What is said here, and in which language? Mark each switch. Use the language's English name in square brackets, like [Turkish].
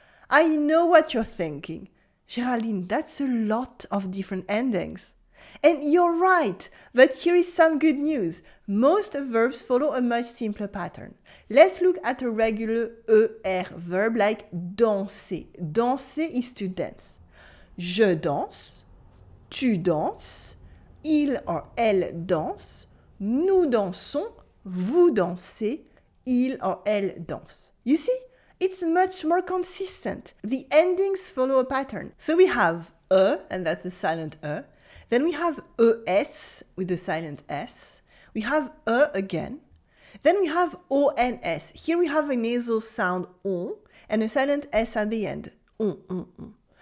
[English] I know what you're thinking. Géraldine, that's a lot of different endings. And you're right, but here is some good news. Most verbs follow a much simpler pattern. Let's look at a regular ER verb like danser. Danser is to dance. [French] Je danse, tu danses, il [English] or [French] elle danse, nous dansons, vous dansez, il or elle danse. [English] You see? It's much more consistent. The endings follow a pattern. So we have and that's a silent Then we have es with the silent s. We have again. Then we have ons. Here we have a nasal sound on and a silent s at the end. On.